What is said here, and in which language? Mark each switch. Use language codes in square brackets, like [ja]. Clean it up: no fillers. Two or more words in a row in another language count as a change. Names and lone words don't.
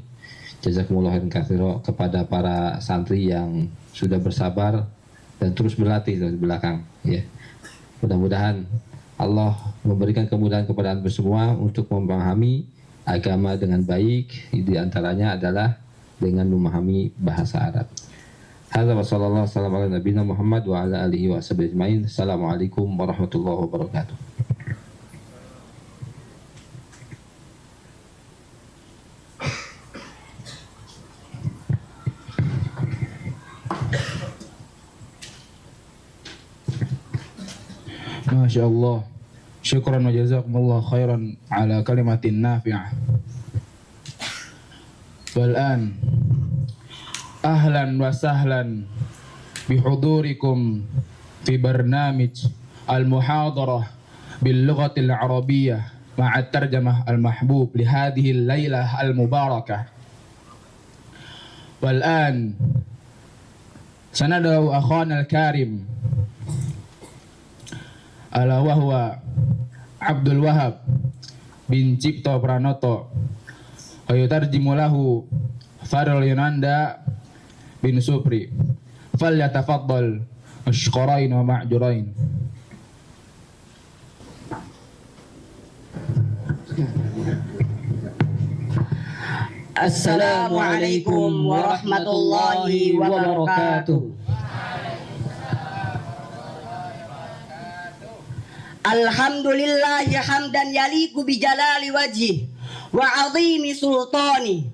[ar] جزاكم الله خيرا كثيرا [id] kepada para santri yang sudah bersabar dan terus berlatih dari belakang, ya. Mudah-mudahan Allah memberikan kemudahan kepada anda semua untuk memahami agama dengan baik, di antaranya adalah dengan memahami bahasa Arab. [ar] هذا وصلى الله على نبينا محمد وعلى آله وصحبه أجمعين. السلام عليكم ورحمة الله وبركاته. ما شاء الله. شكرا وجزاكم الله خيرا على كلمة نافعة. والآن أهلا وسهلا بحضوركم في برنامج المحاضرة باللغة العربية مع ترجمة المحبوب لهذه الليلة المباركة. والآن سندعو أخانا الكريم على وهو عبد الوهاب بن جبتو برانوتو ويترجم له فرول يونندا بن سوبري. فليتفضل مشكورين ومأجورين. السلام عليكم ورحمة الله وبركاته. الحمد لله حمدا يليق بجلال وجهه وعظيم سلطانه.